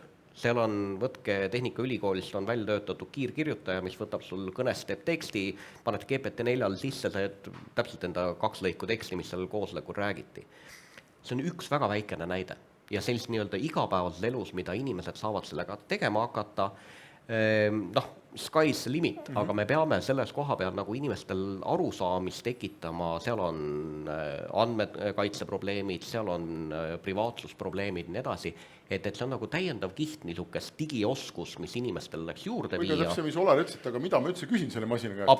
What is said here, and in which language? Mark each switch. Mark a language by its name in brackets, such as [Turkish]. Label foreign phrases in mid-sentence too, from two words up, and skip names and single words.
[Estonian] Seal on, võtke Tehnikaülikoolist, on välja töötatud kiirkirjutaja, mis võtab sul kõnest teeb teksti, paned GPT-4 sisse, sa täpselt enda 2 lõiku teksti, mis seal koosolekul räägiti. See on üks väga väikene näide ja sellist nii-öelda igapäevases elus, mida inimesed saavad sellega tegema hakata, [English] sky's the limit, [Estonian] aga me peame selles koha peal nagu inimestel arusaamist tekitama, seal on andmekaitseprobleemid, seal on privaatsusprobleemid ja nii edasi, et see on nagu täiendav kiht niisugust digioskus, mis inimestel läks juurde viia. Või ka täpselt, mis Olar ütles, aga mida ma üldse küsin selle masina käest?